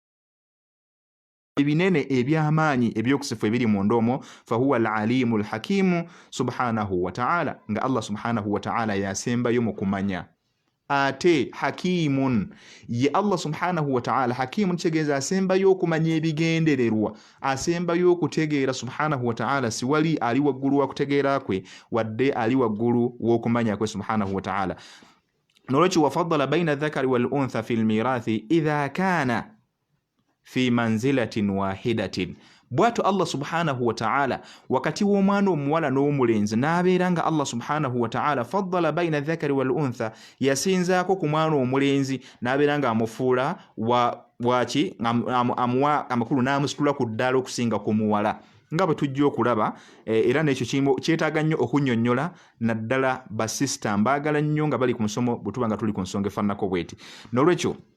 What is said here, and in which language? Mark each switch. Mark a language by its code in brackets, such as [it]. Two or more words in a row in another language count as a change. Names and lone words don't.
[lg] ebinene eby'amaanyi ebyokusifu ebiri mu ndoomo [ar] فهو العليم الحكيم سبحانه وتعالى [lg] nga Allah [ar] سبحانه وتعالى [lg] yasembayo mu kumanya ate hakimun ye Allah [ar] سبحانه وتعالى حكيم [lg] kitegeeza asembayo okumanya ebigendererwa asembayo okutegeera [ar] سبحانه وتعالى [lg] siwali ali waggulu wa kutegeera kwe wadde ali waggulu w'okumanya kwe [ar] سبحانه وتعالى [lg] nolwekyo [ar] وفضل بين الذكر والأنثى في الميراث إذا كان في منزلة واحدة [lg] bw'atyo Allah [ar] سبحانه وتعالى [lg] wakati w'omwana omuwala n'omulenzi n'abeeranga Allah [ar] سبحانه وتعالى فضل بين الذكر والأنثى [lg] yasinzaako ku mwana omulenzi n'abeeranga amufuula waki amuwa amakulu n'amusitula ku ddaala okusinga ku muwala nga bwe tujja okulaba era n'ekyo kyetaaga nnyo okunnyonnyola naddala basisita mbaagala nnyo nga bali ku musomo bwe tuba nga tuli ku nsonga efaananako bweti nolwekyo